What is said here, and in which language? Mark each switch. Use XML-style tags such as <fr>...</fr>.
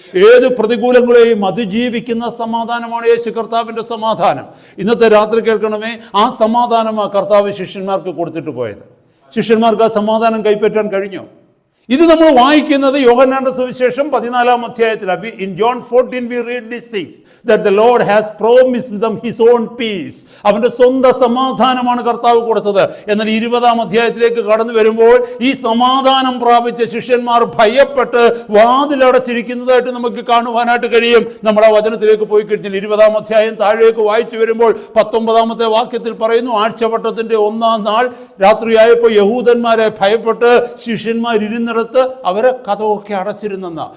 <ml>ഏത് പ്രതികൂലങ്ങളെയും അതിജീവിക്കുന്ന സമാധാനമാണ് യേശു കർത്താവിന്റെ സമാധാനം. ഇന്നത്തെ രാത്രി കേൾക്കണമേ, ആ സമാധാനമാണ് കർത്താവ് ശിഷ്യന്മാർക്ക് കൊടുത്തിട്ട് പോയത്. ശിഷ്യന്മാർക്ക് ആ സമാധാനം കൈപ്പറ്റാൻ കഴിഞ്ഞോ? ഇത് നമ്മൾ വായിക്കുന്നത് യോഹന്നാന്റെ സുവിശേഷം 14-ാം അധ്യായത്തിലാണ്.</ml> <en>In John 14 we read these things that the Lord has promised them his own peace.</en> <ml>അവന്റെ സ്വന്തം സമാധാനമാണ് കർത്താവ് കൊടുത്തത്. എന്നാൽ 20-ാം അധ്യായത്തിലേക്ക് കടന്നു വരുമ്പോൾ ഈ സമാധാനം പ്രാപിച്ച ശിഷ്യന്മാർ ഭയപ്പെട്ട് വാതിലടച്ചിരിക്കുന്നതായിട്ട് നമുക്ക് കാണുവാനായിട്ട് കഴിയും. നമ്മൾ ആ വചനത്തിലേക്ക് പോയി കഴിഞ്ഞാൽ 20-ാം അധ്യായം താഴേക്ക് വായിച്ചു വരുമ്പോൾ 19-ാമത്തെ വാക്യത്തിൽ പറയുന്നു, ആഴ്ചവട്ടത്തിന്റെ 1-ാം നാൾ രാത്രിയായപ്പോൾ യഹൂദന്മാരെ ഭയപ്പെട്ട് ശിഷ്യന്മാർ ഇരുന്നിടത്ത് അവരെ കഥയൊക്കെ അടച്ചിരുന്നെന്ന.</ml>